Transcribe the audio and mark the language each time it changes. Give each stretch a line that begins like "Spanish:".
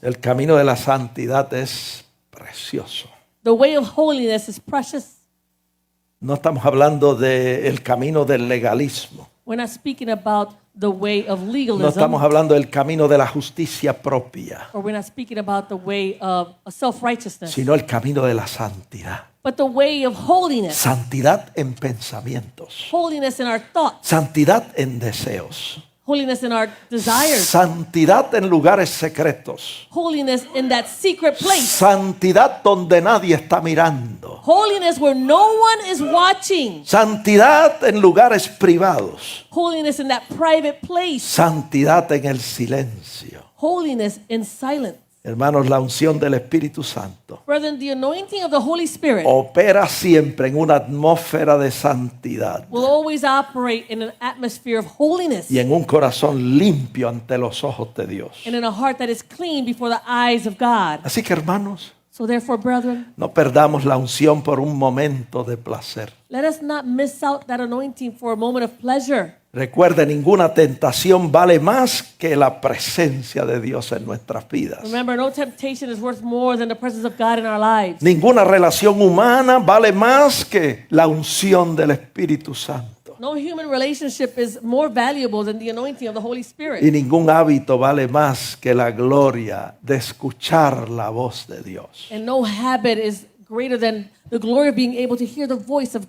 Spanish: El camino de la santidad es precioso.
English: The way of holiness is precious.
Spanish: No estamos hablando del camino del legalismo.
English: We're not speaking about the way of
Spanish: No
English: legalism,
Spanish: estamos hablando del camino de la justicia propia,
English: or we're not speaking about the way of self-righteousness,
Spanish: sino el camino de la santidad.
English: but the way of holiness.
Spanish: Santidad en pensamientos,
English: Holiness in our thoughts,
Spanish: santidad en deseos,
English: holiness in our desires,
Spanish: santidad en lugares secretos,
English: holiness in that secret place,
Spanish: santidad donde nadie está mirando,
English: holiness where no one is watching,
Spanish: santidad en lugares privados,
English: holiness in that private place,
Spanish: santidad en el silencio.
English: holiness in silence.
Spanish: Hermanos, la unción del Espíritu Santo
English: Brethren, the anointing of the Holy Spirit
Spanish: opera siempre en una atmósfera de santidad
English: will always operate in an atmosphere of holiness
Spanish: y en un corazón limpio ante los ojos de Dios.
English: and in a heart that is clean before the eyes of God.
Spanish: Así que, hermanos,
English: So therefore, brethren,
Spanish: no perdamos la unción por un momento de placer.
English: let us not miss out that anointing for a moment of pleasure.
Spanish: Recuerde, ninguna tentación vale más que la presencia de Dios en nuestras vidas.
English: Remember, no temptation is worth more than the presence of God in our lives.
Spanish: Ninguna relación humana vale más que la unción del Espíritu Santo.
English: No human relationship is more valuable than the anointing of the Holy Spirit.
Spanish: Y ningún hábito vale más que la gloria de escuchar la voz de Dios.
English: And no habit is greater than the glory of being able to hear the voice of